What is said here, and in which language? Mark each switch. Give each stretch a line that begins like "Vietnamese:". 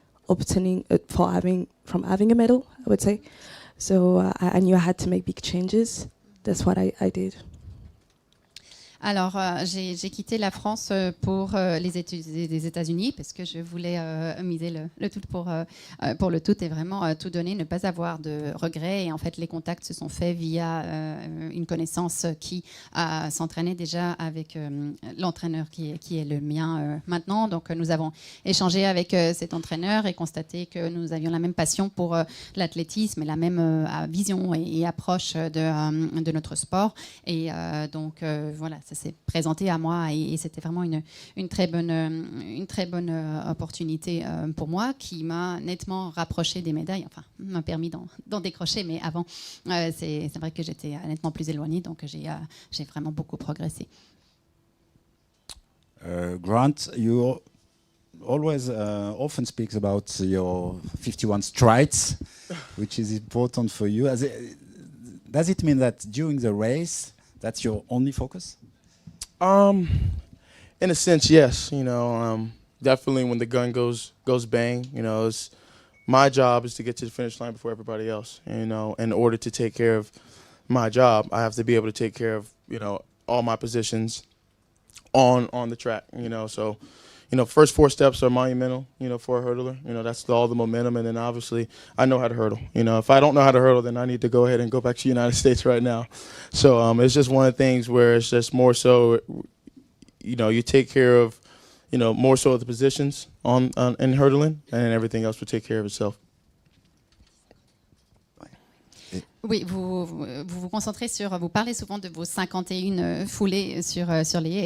English: from having a medal, I would say. So I knew I had to make big changes. That's what I did.
French: Alors, j'ai quitté la France pour les États-Unis parce que je voulais miser le tout pour le tout et vraiment tout donner, ne pas avoir de regrets. Et en fait, les contacts se sont faits via une connaissance qui s'entraînait déjà avec l'entraîneur qui est le mien maintenant. Donc, nous avons échangé avec cet entraîneur et constaté que nous avions la même passion pour l'athlétisme et la même vision et approche de notre sport. Et donc, voilà, ça s'est présenté à moi et c'était vraiment une très bonne opportunité pour moi qui m'a nettement rapproché des médailles, enfin m'a permis d'en décrocher, mais avant c'est vrai que j'étais nettement plus éloignée, donc j'ai vraiment beaucoup progressé.
English: Grant, you always often speaks about your 51 strides, which is important for you. Does it mean that during the race that's your only focus? In a sense, yes. Definitely when the gun goes bang, it's my job is to get to the finish line before everybody else. In order to take care of my job, I have to be able to take care of all my positions on the track. So first 4 steps are monumental. For a hurdler, that's all the momentum, and then obviously I know how to hurdle. If I don't know how to hurdle, then I need to go ahead and go back to the United States right now. So it's just one of the things where it's just more so, you take care of, more so of the positions in hurdling, and then everything else will take care of itself.
French: Oui, vous concentrez sur, vous parlez souvent de vos 51 foulées sur les haies.